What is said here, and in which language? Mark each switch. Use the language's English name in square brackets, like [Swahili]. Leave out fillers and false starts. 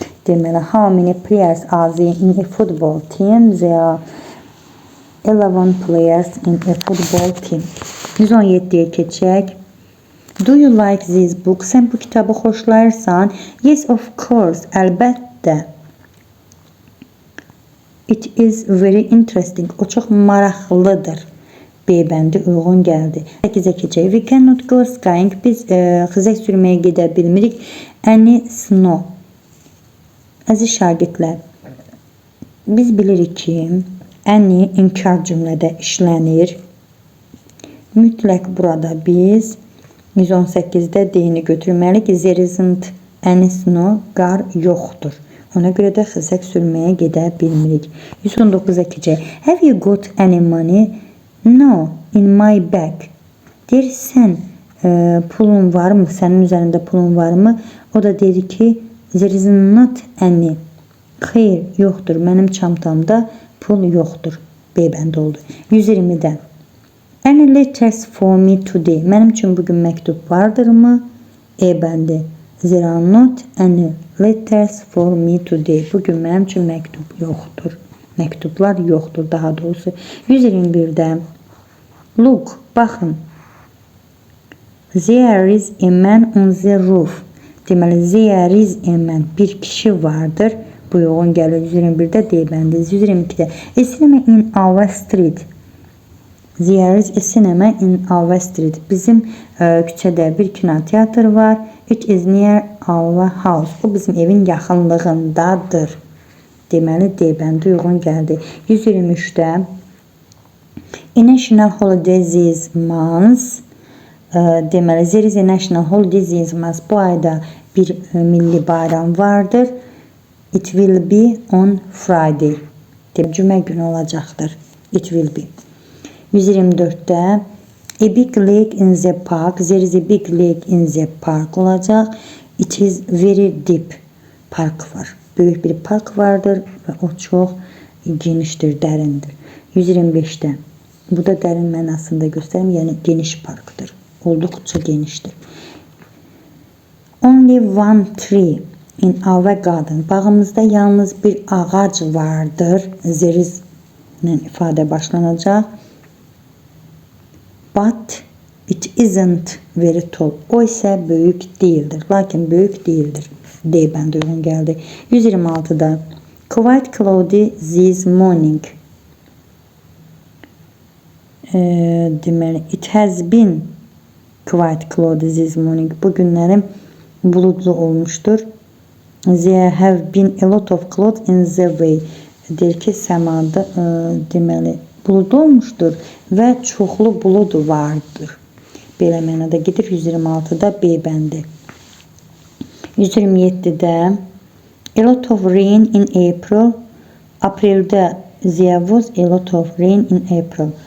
[Azerbaijani] Deməli [English] how many players are there in a football team? There are 11 players in a football team. [Azerbaijani] 117-yə keçək. [English] Do you like this book? [Azerbaijani] Sən bu kitabı xoşlayırsan? [English] Yes, of course. [Azerbaijani] Əlbəttə. [English] It is very interesting. [Azerbaijani] O çox maraqlıdır. B bəndi uyğun gəldi. 8-ə keçək. [English] We cannot go skiing. [Azerbaijani] Biz xizək sürməyə gedə bilmirik. [English] Any snow. [Azerbaijani] Əziz şagirdlər, biz bilirik ki, any inkar cümlədə işlənir. Mütləq burada biz 118-də D-ni götürməliyik. [English] There isn't any snow. [Azerbaijani] Qar yoxdur. Ona görə də xizək sürməyə gedə bilmirik. 119-a keçək. [English] Have you got any money? No, in my bag. [Azerbaijani] Deyirsən, pulun varmı? Sənin üzərində pulun varmı? O da dedi ki, [English] there is not any. [Azerbaijani] Xeyr, yoxdur. Mənim çantamda pul yoxdur. B bəndi oldu. 120-də. [English] Any letters for me today? [Azerbaijani] Mənim üçün bugün məktub vardırmı? E bəndi. [English] There are not any letters for me today. [Azerbaijani] Bugün mənim üçün məktub yoxdur. Məktublar yoxdur daha doğrusu. 121-də. [English] Look, [Azerbaijani] baxın. [English] There is a man on the roof. [Azerbaijani] Deməli, [English] there is a man. [Azerbaijani] Bir kişi vardır. Bu yoğun gəlir. 121-də D bəndi. [English] 122-də a cinema in our street. There is a cinema in our street. [Azerbaijani] Bizim küçədə bir kinoteatr var. [English] It is near our house. [Azerbaijani] O bizim evin yaxınlığındadır. Deməli D bəndi uyğun gəldi. [English] 123-də a national holiday this month. [Azerbaijani] Deməli [English] there is a national holiday this month. [Azerbaijani] Bu ayda bir milli bayram vardır. [English] It will be on Friday. [Azerbaijani] Cümə günü olacaqdır. [English] It will be. 124'te a big lake in the park. There is a big lake in the park [Azerbaijani] olacaq. [English] It is very deep. [Azerbaijani] Park var. Böyük bir park vardır və o çox genişdir, dərindir. 125'te. Bu da dərin mənasında göstərim, yəni geniş parkdır. Olduqca genişdir. [English] Only one tree in our garden. [Azerbaijani] Bağımızda yalnız bir ağac vardır. [English] There is [Azerbaijani] ifadə başlanacaq. [English] But it isn't very tall. [Azerbaijani] O ise büyük değildir. Lakin büyük değildir. D bəndi uyğun gəldi. [English] 126'da quite cloudy this morning. [Azerbaijani] Deməli, [English] it has been quite cloudy this morning. [Azerbaijani] Bugünlərim buludlu olmuşdur. [English] There have been a lot of clouds in the way. [Azerbaijani] Deyir ki, səmada deməli buludlu olmuşdur və çoxlu bulud vardır. Belə mənada gedir. 126'da B bəndi. 127'də a lot of rain in April. Aprildə [English] there was a lot of rain in April.